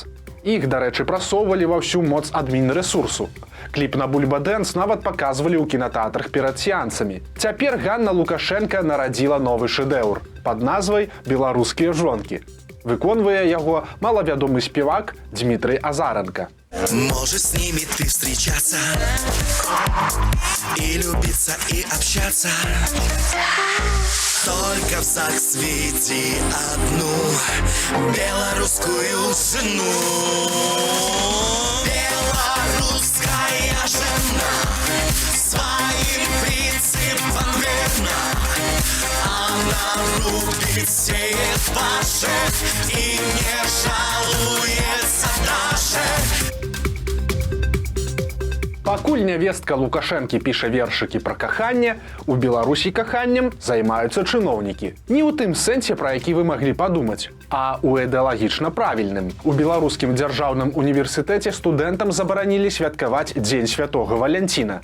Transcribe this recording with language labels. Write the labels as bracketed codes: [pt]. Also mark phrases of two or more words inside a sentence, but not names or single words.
[be] Іх, дарэчы, прасоўвалі ва ўсю моц адмінрэсурсу. Кліп на «Бульба Дэнс» нават паказвалі ў кінатэатрах перад сеансамі. Цяпер Ганна Лукашенка нарадзіла новы шэдэўр пад назвай «Беларускія жонкі». Выконвае яго малавядомы спевак Дмітрый Азаренко. [ru] Может, с ними ты встречаться и любиться, и общаться. Только в ЗАГС веди одну белорусскую жену. Белорусская жена своим принципам верна. Она рубит, сеет пашет и не жалуется даже. [be] Пакуль нявестка Лукашэнкі піша вершыкі пра каханне, у Беларусі каханнем займаюцца чыноўнікі. Не ў тым сэнсе, пра які вы маглі падумаць, а ў ідэалагічна правільным. У Беларускім дзяржаўным універсітэце студэнтам забаранілі святкаваць Дзень святога Валянціна.